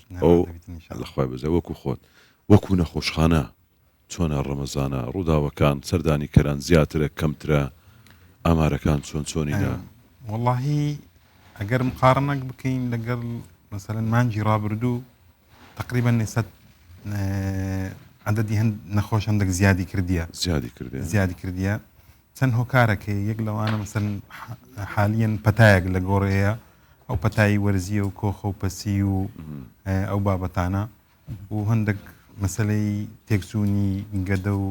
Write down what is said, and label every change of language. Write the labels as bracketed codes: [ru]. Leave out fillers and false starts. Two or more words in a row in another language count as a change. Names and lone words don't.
[ckb] ئەو لەخوای بەزای وەکو خۆت وەکو نەخۆشخانە چۆنە ڕەمەزانە ڕووداوەکان سەردانی کەران زیاترە کەمترە ئامارەکان چۆنیدا واللهی ئەگەر مقارنەك بکەین لەگەڵ مثلا مانجی ڕابردوو [ar] تقریبا نسبت عددی [ckb] هەند نەخۆش هەندێک زیادی کردیە چەند هۆکارێکە یەک لەوانە مثلا حالیان پەتایەک لە گۆڕەیە ئەو پەتایی وەرزیە و کۆخە و پەسی و ئەو بابەتانە و هەندێک مەسەلەی تێکسوونی گەدە و